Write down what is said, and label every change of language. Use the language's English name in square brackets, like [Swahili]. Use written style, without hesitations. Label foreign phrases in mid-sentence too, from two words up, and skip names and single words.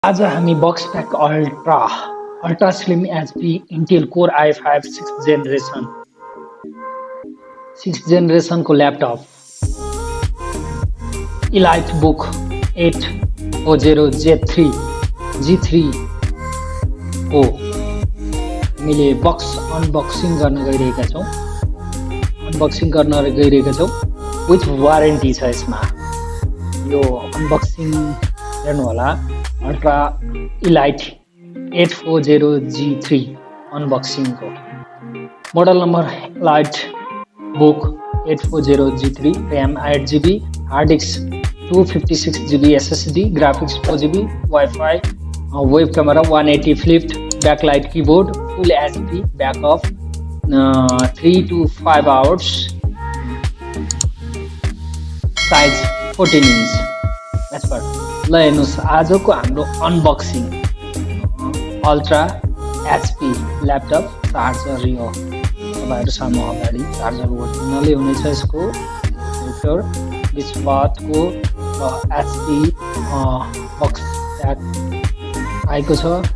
[Nepali] आज हामी [English] box pack ultra slim HP Intel Core i5 six [Nepali] जेनेरेसनको ल्यापटप EliteBook 840 G3 हो हामीले [English] box unboxing [Nepali] गर्न गइरहेका छौँ [English] with warranty [Nepali] छ यसमा। यो अनबक्सिङ हेर्नु होला, अल्ट्रा इलाइट 840 G3 अनबक्सिङको [English] model number EliteBook 840 G3, RAM 8GB, hard disk 256GB, SSD Graphics 4GB, Wi-Fi, web camera 180 flipped, backlite keyboard, full HP backup 3 to 5 hours, size 14 inch। That's part। [Nepali] ल हेर्नुहोस्, आजको हाम्रो [English] unboxing ultra HP laptop charger [Nepali] यो तपाईँहरू सामु अगाडि चार्जर ओरिजिनलै हुनेछ। यसको 20 वाटको [English] HP box pack [Nepali] आएको छ।